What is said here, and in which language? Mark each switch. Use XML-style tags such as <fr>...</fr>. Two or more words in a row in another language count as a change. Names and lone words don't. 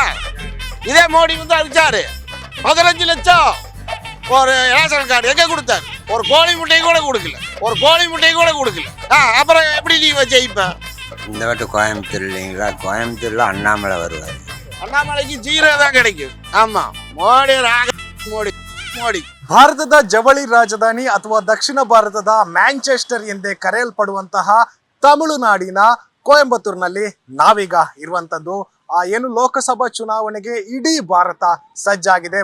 <ta>இதே மோடி வந்து அடிச்சாரு 15 லட்சம் ஒரு</ta> <en>ration card</en> <ta>எங்க கொடுத்தாரு? ஒரு கோழி முட்டை கூட கொடுக்கல. அப்புறம் எப்படி நீ ஜெயிப்ப? இந்த வாட்டி கோயம்புத்தூர் இல்லைங்களா? கோயம்புத்தூர்ல அண்ணாமலை வருவார். அண்ணாமலைக்கு 0 தான் கிடைக்கும். ஆமா,</ta> <kn>ಮೋಡಿ ಭಾರತದ ಜವಳಿ ರಾಜಧಾನಿ ಅಥವಾ ದಕ್ಷಿಣ ಭಾರತದ ಮ್ಯಾಂಚೆಸ್ಟರ್ ಎಂದೇ ಕರೆಯಲ್ಪಡುವಂತಹ ತಮಿಳುನಾಡಿನ ಕೊಯಂಬತ್ತೂರಿನಲ್ಲಿ ನಾವೀಗ ಇರುವಂತದ್ದು. ಏನು ಲೋಕಸಭಾ ಚುನಾವಣೆಗೆ ಇಡೀ ಭಾರತ ಸಜ್ಜಾಗಿದೆ.</kn>